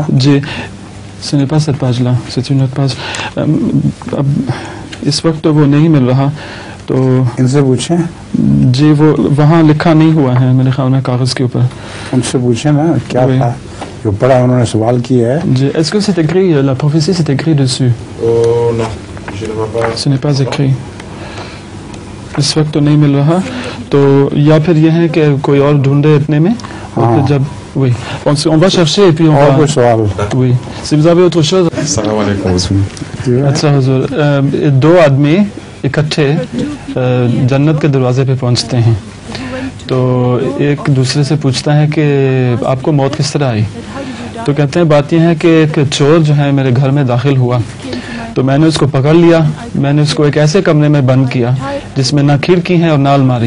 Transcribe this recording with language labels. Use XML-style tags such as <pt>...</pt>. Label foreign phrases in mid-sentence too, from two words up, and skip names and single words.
<ur>جی سنے پاس پاجلا پاس اب اس وقت تو وہ نہیں مل رہا، تو ان سے پوچھیں۔ جی وہ وہاں لکھا نہیں ہوا ہے میرے خیال میں کاغذ کے اوپر، ان سے پوچھیں نا کیا تھا جو پڑھا انہوں نے سوال کیا ہے۔</ur> <fr>جی est-ce que c'est écrit, la prophétie c'est écrit dessus؟ Non, je ne vois pas. Ce n'est pas écrit،</fr> <ur>اس وقت تو نہیں مل رہا، تو یا پھر یہ ہے کہ کوئی اور ڈھونڈے اتنے میں، اور پھر جب</ur> <fr>oui on va chercher et puis on</fr> <ur>اور</ur> <fr>va</fr> <ur>کوئی سوال؟</ur> <fr>oui si vous avez autre chose۔</fr> <ar>السلام علیکم۔</ar> <ur>اچھا حضور، دو آدمی اکٹھے جنت کے دروازے پہ پہنچتے ہیں، تو ایک دوسرے سے پوچھتا ہے کہ آپ کو موت کس طرح آئی؟ تو کہتے ہیں بات یہ ہے کہ ایک چور جو ہے میرے گھر میں داخل ہوا، تو میں نے اس کو پکڑ لیا، میں نے اس کو ایک ایسے کمرے میں بند کیا جس میں نہ کھڑکی ہے اور نہ الماری۔</ur>